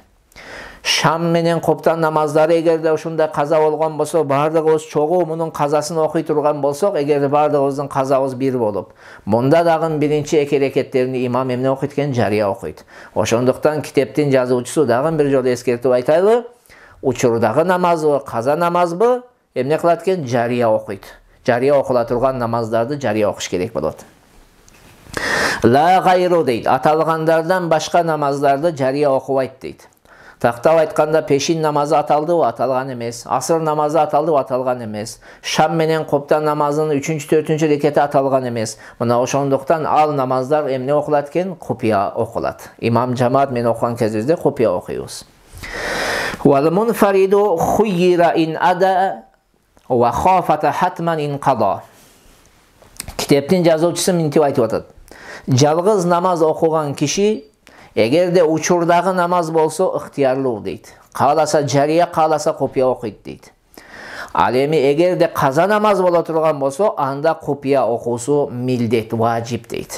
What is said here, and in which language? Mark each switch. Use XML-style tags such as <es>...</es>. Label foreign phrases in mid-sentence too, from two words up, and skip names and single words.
<ky>Шам менен коптан намаздары эгерде ушундай каза болгон болсо, баардыгыбыз чогуу мунун казасын окуй турган болсок, эгерде баардыгыбыздын казабыз бир болуп, мында дагы биринчи эки рекеттерин имам эмне окуйт экен? Жарыя окуйт. Ошондуктан китептин жазуучусу дагы бир жолу эскертип айтайлы, учурдагы намазбы, каза намазбы эмне кылат экен? Жарыя окуйт. Жарыя окула турган намаздарды жарыя окуш керек болот.</ky> <ar>لا غير дейт.</ar> <ky>Аталгандардан башка намаздарды жарыя окубайт дейт. Тактап айтканда пешин намазы аталдыбы? Аталган эмес. Асыр намазы аталдыбы? Аталган эмес. Шам менен коптан намазынын 3-4 рекети аталган эмес. Мына ошондуктан ал намаздар эмне окулат экен? Купия окулат. Имам жамаат менен окуган кезибизде купия окуйбуз.</ky> <ar>والمنفرد خير إن أدى وخافت حتما إن قضى.</ar> <ky>Китептин жазуучусу мынтип айтып атат. Жалгыз намаз окуган киши эгерде учурдагы намаз болсо ыктыярлуу дейт. Кааласа жарыя, кааласа купия окуйт дейт. Ал эми эгерде каза намаз боло турган болсо, анда купия окуусу милдет, важип дейт.</ky>